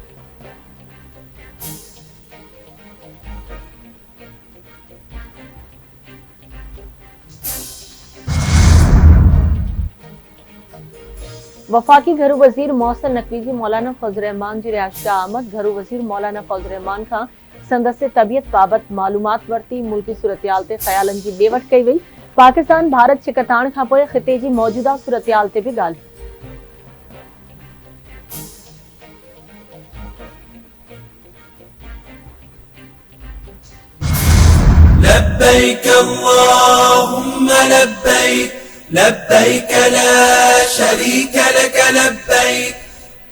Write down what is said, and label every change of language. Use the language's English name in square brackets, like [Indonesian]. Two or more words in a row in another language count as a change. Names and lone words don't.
[Sindhi] वफाकी घरू वजीर मोहसिन नकवी जी मौलाना फजल रहमान जी रिहाइशगाह आमद। घरू वजीर मौलाना फजल रहमान खां संदसि तबियत बाबति मालूमात वरती। मुल्की सूरतहाल ते ख़यालनि जी ॾेवट कई वई। पाकिस्तान भारत छिकताण खां पोइ ख़िते जी मौजूदा सूरतहाल ते बि ॻाल्हि। [Arabic] لبيك اللهم لبيك لبيك لا شريك لك لبيك